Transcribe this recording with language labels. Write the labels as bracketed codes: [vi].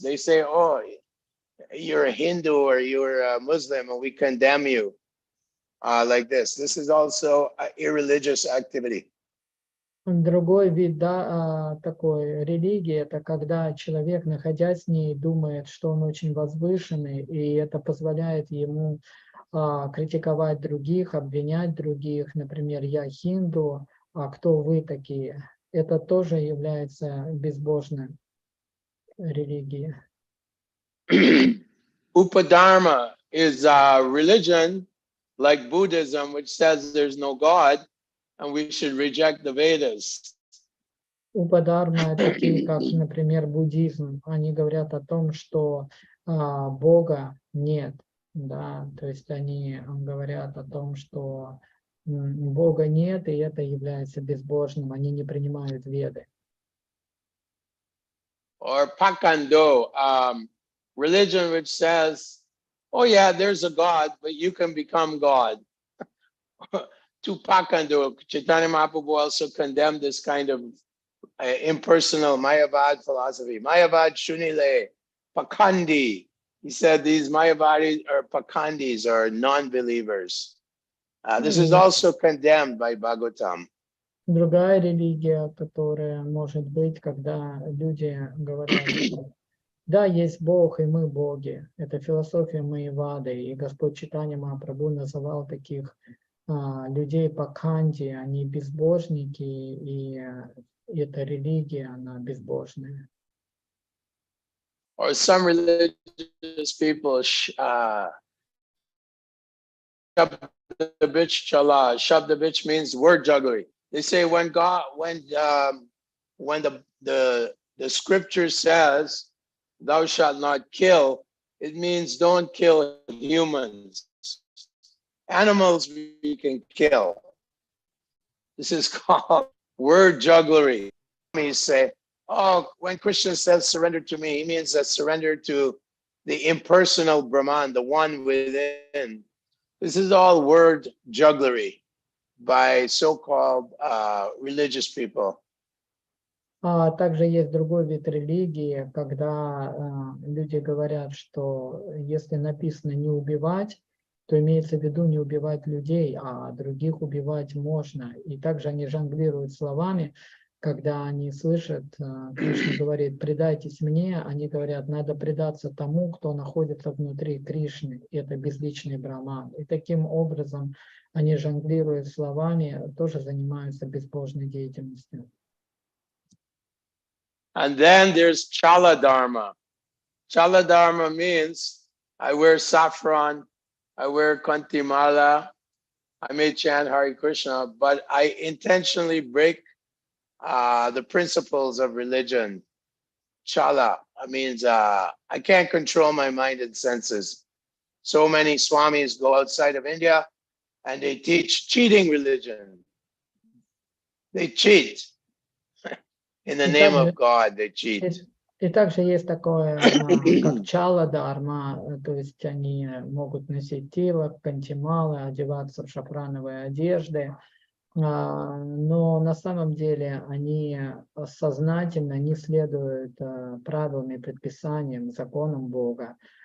[en] They say, oh, you're a Hindu or you're a Muslim and we condemn you like this. This is also an irreligious activity. [ru] Другой вид такой религии, это когда человек, находясь в ней, думает, что он очень возвышенный, и это позволяет ему критиковать других, обвинять других. Например, я хинду, а кто вы такие? Это тоже является безбожной религией. [en] Upadharma is a religion like Buddhism, which says there's no God and we should reject the Vedas. [ru] Упадарма, такие как, например, буддизм, они говорят о том, что Бога нет, да, то есть они говорят о том, что Бога нет, и это является безбожным, они не принимают Веды. [en] Or Pakando, religion which says, oh yeah, there's a God, but you can become God. To Pakando, Chaitanya Mahaprabhu also condemned this kind of impersonal Mayavad philosophy. [bn] Mayavad Shunile, Pakandi. [en] He said these Mayavadis or Pakandis are non-believers. This is also condemned by Bhagavatam. [ru] Другая религия, которая может быть, когда люди говорят, да, есть Бог, и мы боги. Это философия Майявады, и Господь Чайтанья Махапрабху называл таких людей пакханди, они безбожники, и эта религия, она безбожная. [en] Or some religious people, Shabda bitch chala. Shabda bitch means word jugglery. They say when the scripture says, "Thou shalt not kill," it means don't kill humans. Animals we can kill. This is called word jugglery. We say, oh, when Krishna says surrender to me, he means that surrender to the impersonal Brahman, the one within. This is all word jugglery by so-called religious people. [ru] Также есть другой вид религии, когда люди говорят, что если написано не убивать, то имеется в виду не убивать людей, а других убивать можно. И также они жонглируют словами, когда они слышат, Кришна говорит, предайтесь мне, они говорят, надо предаться тому, кто находится внутри Кришны, это безличный Брахман. И таким образом они жонглируют словами, тоже занимаются безбожной деятельностью. [en] And then there's Chala Dharma. Chala Dharma means I wear saffron, I wear kantimala, I may chant Hare Krishna, but I intentionally break the principles of religion. Chala means I can't control my mind and senses. So many swamis go outside of India and they teach cheating religion. They cheat. In the name of God, they cheat. [ru] И также есть такое, как чала дарма, то есть они могут носить тилак, кантималы, одеваться в шафрановые одежды, но на самом деле они сознательно не следуют правилам и предписаниям, законам Бога.